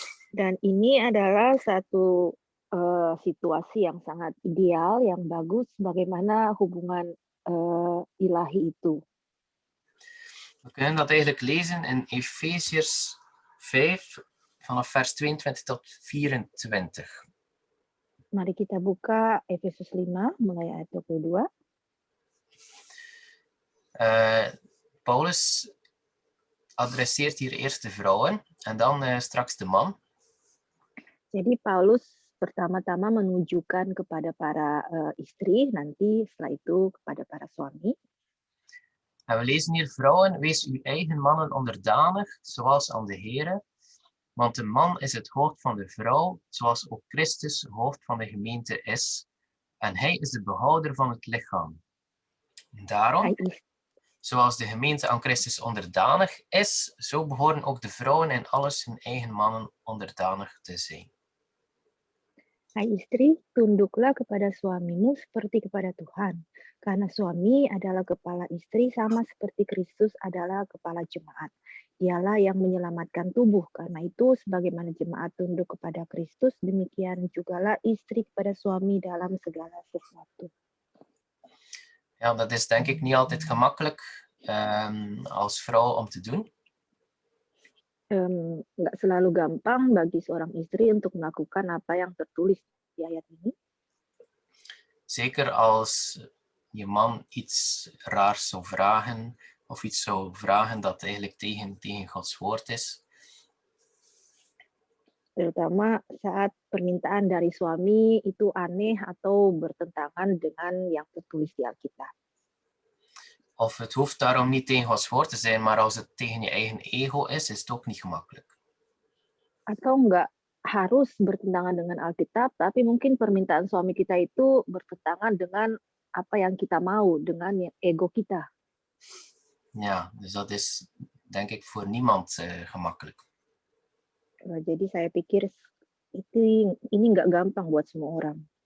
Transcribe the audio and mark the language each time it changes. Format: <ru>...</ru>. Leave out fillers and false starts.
<id>Dan ini adalah satu situasi yang sangat ideal, yang bagus, bagaimana hubungan ilahi itu.</id> <nl>We kunnen dat eigenlijk lezen in Efesiërs 5 vanaf vers 22 tot 24.</nl> <id>Mari kita buka Efesus 5 mulai ayat 22.</id> <nl>Paulus adresseert hier eerst de vrouwen en dan straks de man.</nl> <id>Jadi Paulus pertama-tama menunjukkan kepada para istri, nanti setelah itu kepada para suami.</id> <nl>En we lezen hier, vrouwen, wees uw eigen mannen onderdanig, zoals aan de Here. Want de man is het hoofd van de vrouw, zoals ook Christus hoofd van de gemeente is. En hij is de behouder van het lichaam. Daarom, zoals de gemeente aan Christus onderdanig is, zo behoren ook de vrouwen in alles hun eigen mannen onderdanig te zijn.</nl> <id>Hai istri, tunduklah kepada suamimu seperti kepada Tuhan. Karena suami adalah kepala istri sama seperti Kristus adalah kepala jemaat. Dialah yang menyelamatkan tubuh. Karena itu, sebagaimana jemaat tunduk kepada Kristus, demikian jugalah istri kepada suami dalam segala sesuatu.</id> <nl>Ja, dat is denk ik niet altijd gemakkelijk als vrouw om te doen.</nl> <id>Nggak selalu gampang bagi seorang istri untuk melakukan apa yang tertulis di ayat ini.</id> <nl>Zeker als je man iets raars zou vragen, of iets zou vragen dat eigenlijk tegen Gods woord is.</nl> <id>Terutama saat permintaan dari suami itu aneh atau bertentangan dengan yang tertulis di Alkitab.</id> <nl>Of het hoeft daarom niet tegen Gods woord te zijn, maar als het tegen je eigen ego is het ook niet gemakkelijk.</nl> <id>Atau nggak harus bertentangan dengan Alkitab, tapi mungkin permintaan suami kita itu bertentangan dengan apa yang kita mau, dengan ego kita.</id> <nl>Ja, dus dat is denk ik voor niemand gemakkelijk.</nl> <id>Jadi saya pikir ini nggak gampang buat semua orang.</id>